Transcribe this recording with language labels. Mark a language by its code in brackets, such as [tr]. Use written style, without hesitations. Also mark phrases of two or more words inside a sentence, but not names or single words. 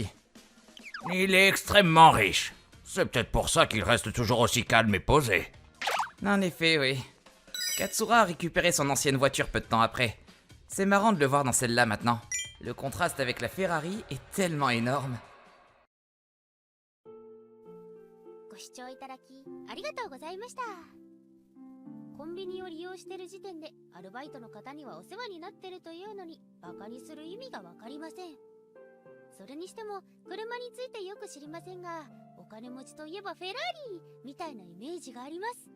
[fr] Il est extrêmement riche. C'est peut-être pour ça qu'il reste toujours aussi calme et posé. En effet, oui. Katsura a récupéré son ancienne voiture peu de temps après. C'est marrant de le voir dans celle-là maintenant. Le contraste avec la Ferrari est tellement énorme. [ja] ご視聴いただきありがとうございました。コンビニを利用してる時点でアルバイトの方にはお世話になってるというのにバカにする意味がわかりません。それにしても車についてよく知りませんが、お金持ちといえばフェラーリみたいなイメージがあります。